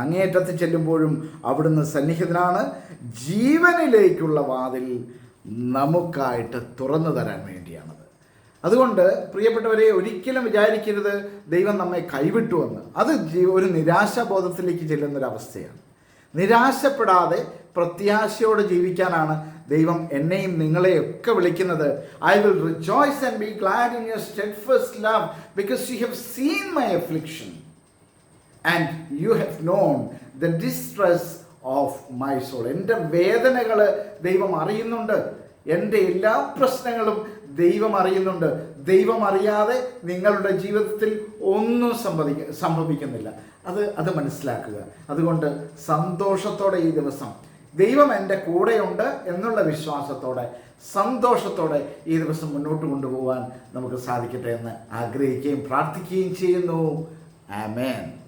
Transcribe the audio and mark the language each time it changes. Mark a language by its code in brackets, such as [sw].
[ml] അങ്ങേയറ്റത്ത് ചെല്ലുമ്പോഴും അവിടുന്ന് സന്നിഹിതനാണ്. ജീവനിലേക്കുള്ള വാതിൽ നമുക്കായിട്ട് തുറന്നു തരാൻ വേണ്ടിയാണത്. അതുകൊണ്ട് പ്രിയപ്പെട്ടവരെ, ഒരിക്കലും വിചാരിക്കരുത് ദൈവം നമ്മെ കൈവിട്ടുവെന്ന്. അത് ഒരു നിരാശാബോധത്തിലേക്ക് ചെല്ലുന്നൊരവസ്ഥയാണ്. നിരാശപ്പെടാതെ പ്രത്യാശയോടെ ജീവിക്കാനാണ് ദൈവം എന്നെയും നിങ്ങളെയൊക്കെ വിളിക്കുന്നത്. [en] I will rejoice and be glad in your steadfast love, because you have seen my affliction and you have known the distress of my soul. [ml] എൻ്റെ വേദനകൾ ദൈവം അറിയുന്നുണ്ട്. എൻ്റെ എല്ലാ പ്രശ്നങ്ങളും ദൈവം അറിയുന്നുണ്ട്. ദൈവം അറിയാതെ നിങ്ങളുടെ ജീവിതത്തിൽ ഒന്നും സംഭവിക്കുന്നില്ല. അത് മനസ്സിലാക്കുക. അതുകൊണ്ട് സന്തോഷത്തോടെ ഈ ദിവസം ദൈവം എൻ്റെ കൂടെയുണ്ട് എന്നുള്ള വിശ്വാസത്തോടെ സന്തോഷത്തോടെ ഈ ദിവസം മുന്നോട്ട് കൊണ്ടുപോകാൻ നമുക്ക് സാധിക്കട്ടെ എന്ന് ആഗ്രഹിക്കുകയും പ്രാർത്ഥിക്കുകയും ചെയ്യുന്നു. ആമേൻ.